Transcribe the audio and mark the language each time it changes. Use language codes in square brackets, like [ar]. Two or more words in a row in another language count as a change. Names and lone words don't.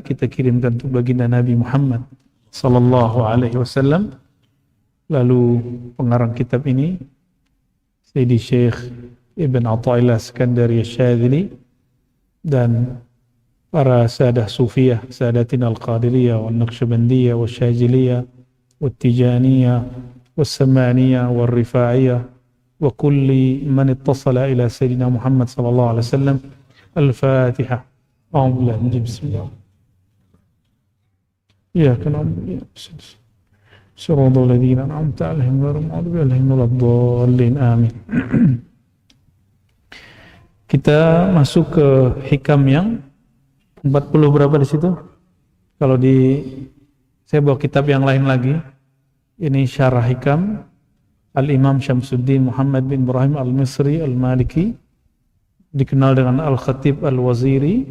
[id] Kita kirimkan untuk baginda Nabi Muhammad [ar] صلى الله عليه وسلم. [id] Lalu pengarang kitab ini Sayyidi Syekh Ibn Athaillah Skandari Syadzili dan para [ar] سادة صوفية سادتنا القادرية و النقشبندية و الشاذلية و التجانية و السمانية و الرفاعية وكل من اتصل إلى سيدنا محمد صلى الله عليه وسلم. الفاتحة. أعوذ بالله من بسم الله. إياك نعبد وإياك نستعين. صراط الذين أنعمت عليهم غير المغضوب عليهم ولا الضالين. آمين. [id] Kita masuk ke hikam yang 40 berapa di situ? Kalau saya bawa kitab yang lain lagi. Ini syarah hikam Al-Imam Syamsuddin Muhammad bin Ibrahim Al-Misri Al-Maliki, dikenal dengan Al-Khatib Al-Waziri.